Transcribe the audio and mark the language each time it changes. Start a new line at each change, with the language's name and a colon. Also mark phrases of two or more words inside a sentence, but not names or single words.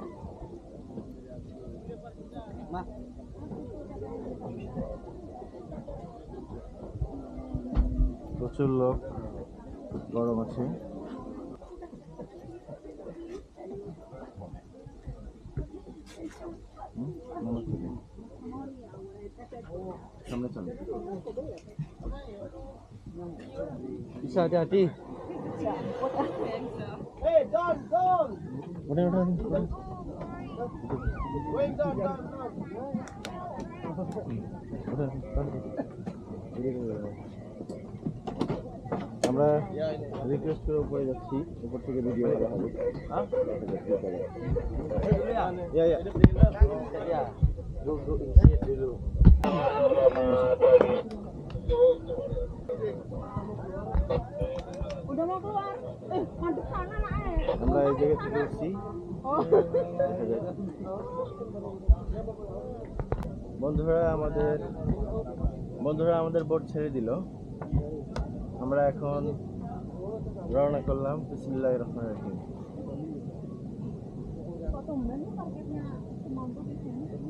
Bangla: প্রচুর লোক, গরম আছে। সামনে চলে,
Indonesian: bisa hati-hati. Udah.
Bangla: আমরা রিকোয়েস্ট করে উপরে যাচ্ছি, উপর থেকে ভিডিও করা হবে।
Indonesian: Udah mau keluar. Ngadep sana naik.
Bangla: আমরা এই জায়গা থেকে উঠছি। বন্ধুরা আমাদের বোট ছেড়ে দিল। আমরা এখন রওনা করলাম।
Arabic: بسم الله الرحمن الرحيم.
Indonesian: Kok tumben nih parkirnya semampu di sini?